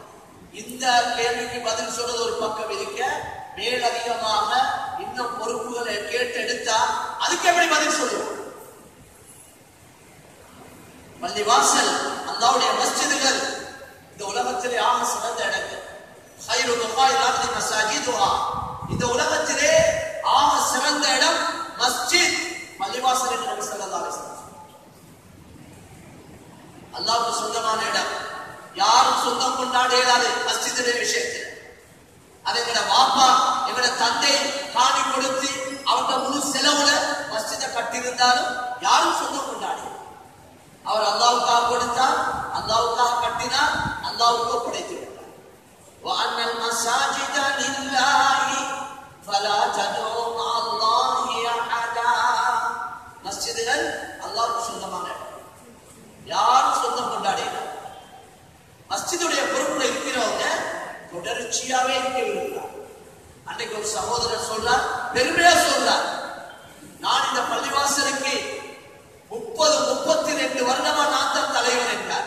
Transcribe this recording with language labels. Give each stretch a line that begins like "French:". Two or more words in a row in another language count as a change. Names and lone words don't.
Tamil: இந்த கேள்விக்கு பதில் சொல்றது ஒரு பக்கம் இருக்க, மேலதிகமாக இன்னும் பொறுப்புகளை கேட்டு எடுத்தா அதுக்கு எப்படி பதில் சொல்லுவோம்? பள்ளிவாசல், அல்லாஹ்வுடைய மஸ்ஜிதுகள் இந்த உலகத்திலே ஆக சிறந்த இடங்கள்.
Arabic: خير بقاع الارض مساجدها.
Tamil: இந்த உலகத்திலே ஆக சிறந்த இடம் மஸ்ஜித், பள்ளிவாசல் என்று நபி
Arabic: صلى الله عليه وسلم.
Tamil: அல்லாஹ்வுக்கு சொந்தமான இடம். யாரும் சொந்தம் கொண்டாட இயலாது மஸ்ஜிதுடைய விஷயத்தில். அதை எங்கட வாப்பா, எங்கட தந்தை காணி கொடுத்து அவங்க முழு செலவுல மஸ்ஜிதை கட்டியிருந்தாலும் யாரும் சொந்தம் கொண்டாடி. அவர் அல்லாஹ்வுக்காக கொடுத்தார், அல்லாஹ்வுக்காக கட்டினார், அல்லாஹ்வுக்கு ஒப்படைத்து விட்டார்.
Arabic: وَأَنَّ الْمَسَاجِدَ لِلَّهِ فَلَا تَدْعُوا مَعَ اللَّهِ أَحَدًا.
Tamil: மஸ்ஜிதுகள் அல்லாஹ்வுக்கு சொந்தமான இடம். யாரும் சொந்தம் கொண்டாடினார். மஸ்ஜிதுடைய பொறுப்புல இருக்கிறவங்க தொடர்ச்சியாவே இருக்க விரும்புகிறார். அன்றைக்கு ஒரு சகோதரர் சொல்றார், பெருமையா சொல்றார், நான் இந்த பள்ளிவாசலுக்கு 32 வருடமா நான் தான் தலைவர் என்றார்.